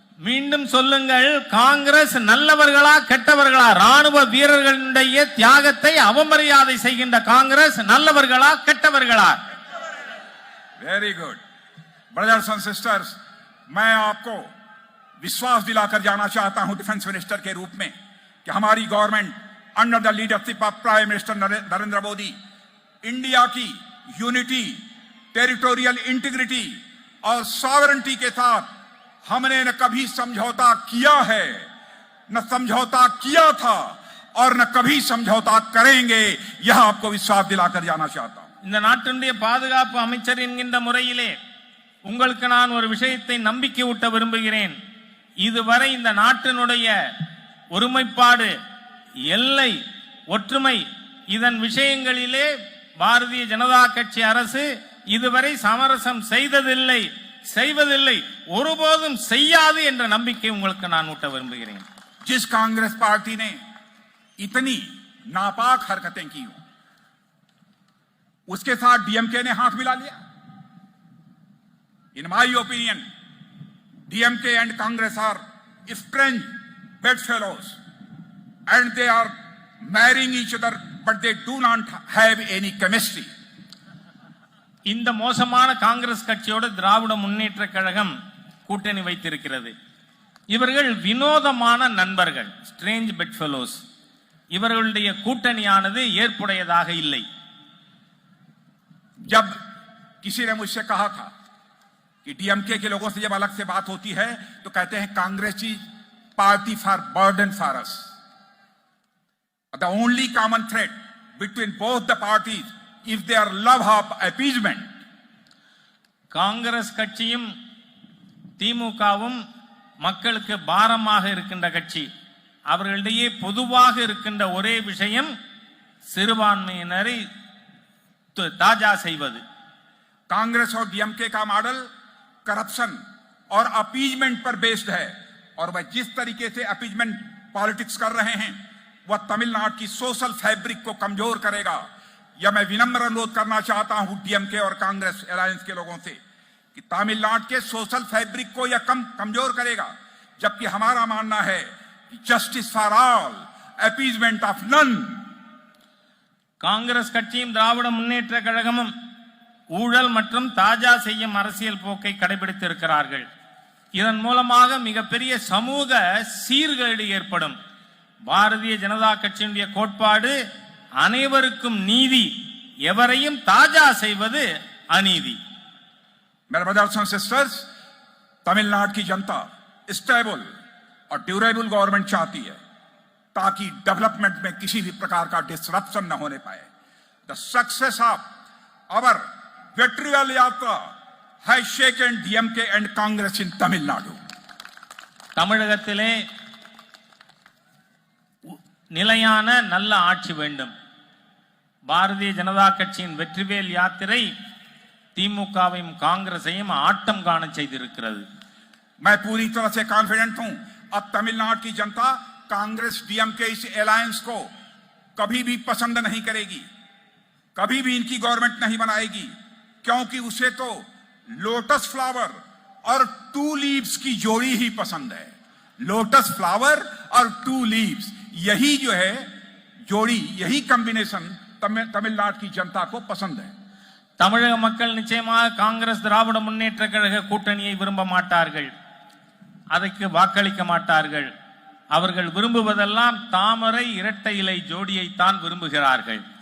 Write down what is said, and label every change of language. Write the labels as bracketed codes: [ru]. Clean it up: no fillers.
[ta] மீண்டும் சொல்லுங்கள், காங்கிரஸ் நல்லவர்களா கெட்டவர்களா? ராணுவ வீரர்களுடைய தியாகத்தை அவமரியாதை செய்கின்ற Congress நல்லவர்களா கெட்டவர்களா? [en] Very good. Brothers and sisters, [hi] मैं आपको विश्वास दिलाकर जाना चाहता हूं डिफेंस मिनिस्टर के रूप में कि हमारी government [en] under the leadership of prime minister [hi] Narendra Modi India की यूनिटी, टेरिटोरियल इंटीग्रिटी और सॉवरेंटी के साथ हमने न कभी समझौता किया है, न समझौता किया था और न कभी समझौता करेंगे. यह आपको विश्वास दिलाकर जाना चाहता हूं. [ta] இந்த நாட்டினுடைய பாதுகாப்பு அமைச்சர் என்கின்ற முறையிலே உங்களுக்கு நான் ஒரு விஷயத்தை நம்பிக்கை ஊட்ட விரும்புகிறேன். இதுவரை இந்த நாட்டினுடைய ஒருமைப்பாடு, எல்லை, ஒற்றுமை இதன் விஷயங்களிலே பாரதிய ஜனதா கட்சி அரசு இதுவரை சமரசம் செய்வதில்லை, ஒருபோதும் செய்யாது என்ற நம்பிக்கை உங்களுக்கு நான் ஊட்ட விரும்புகிறேன். [hi] जिस कांग्रेस पार्टी ने इतनी नापाक हरकतें की हो, उसके साथ डीएमके ने हाथ मिला लिया. [en] In my opinion, DMK and Congress are strange bedfellows and they are marrying each other, but they do not have any chemistry. [ta] இந்த மோசமான காங்கிரஸ் கட்சியோடு திராவிட முன்னேற்ற கழகம் கூட்டணி வைத்திருக்கிறது. இவர்கள் வினோதமான நண்பர்கள், [en] Strange bedfellows. [ta] இவர்களுடைய கூட்டணியானது ஏற்புடையதாக இல்லை. [hi] जब किसी ने मुझसे कहा था कि डीएमके के लोगों से जब अलग से बात होती है तो कहते हैं कांग्रेस की [en] Party for burden for us. The only common thread between both the parties if they are love of appeasement. [ta] Congress கட்சியும் திமுகவும் மக்களுக்கு பாரமாக இருக்கின்ற கட்சி. அவர்களிடையே பொதுவாக இருக்கின்ற ஒரே விஷயம் சிறுபான்மையினரை தாஜா செய்வது. [hi] कांग्रेस और डीएमके का मॉडल करप्शन और अपीजमेंट पर बेस्ड है और वह जिस तरीके से अपीजमेंट पॉलिटिक्स कर रहे हैं वह तमिलनाडु की सोशल फैब्रिक को कमजोर करेगा. यह मैं विनम्र अनुरोध करना चाहता हूं डीएमके और कांग्रेस अलायंस के लोगों से कि तमिलनाडु के सोशल फैब्रिक को यह कमजोर करेगा. जबकि हमारा मानना है कि [en] Justice for all, appeasement of none. [ta] Congress கட்சியும் திராவிட முன்னேற்ற கழகமும் ஊழல் மற்றும் தாஜா செய்யும் அரசியல் போக்கை கடைபிடித்து இருக்கிறார்கள். இதன் மூலமாக மிகப்பெரிய சமூக சீர்கேடு ஏற்படும். பாரதிய ஜனதா கட்சியினுடைய கோட்பாடு அனைவருக்கும் நீதி, எவரையும் தாஜா செய்வது அநீதி. [hi] मेरे [en] brothers and sisters, [hi] तमिलनाडु की जनता स्टेबल और ड्यूरेबल गवर्नमेंट चाहती है ताकि डेवलपमेंट में किसी भी प्रकार का डिसरप्शन न होने पाए। [en] The success of our Vetrivel yatra has shaken DMK and Congress in Tamil Nadu. [ta] தமிழகத்திலே நிலையான நல்ல ஆட்சி வேண்டும். பாரதிய ஜனதா கட்சியின் வெற்றிவேல் யாத்திரை திமுகவையும் காங்கிரஸையும் ஆட்டம் காண செய்திருக்கிறது. [hi] मैं पूरी तरह से कॉन्फिडेंट हूं अब तमिलनाडु की जनता कांग्रेस डीएमके इस अलायंस को कभी भी पसंद नहीं करेगी, कभी भी इनकी गवर्नमेंट नहीं बनाएगी, क्योंकि उसे तो लोटस फ्लावर और टू लीव्स की जोड़ी ही पसंद है। लोटस फ्लावर और टू लीव्स, यही जो है जोड़ी, यही कॉम्बिनेशन तमिलनाडु की जनता को पसंद है। [ta] தமிழக மக்கள் நிச்சயமாக காங்கிரஸ் திராவிட முன்னேற்ற கழக கூட்டணியை விரும்ப மாட்டார்கள், அதற்கு வாக்களிக்க மாட்டார்கள். அவர்கள் விரும்புவதெல்லாம் தாமரை இரட்டை இலை ஜோடியை தான் விரும்புகிறார்கள்.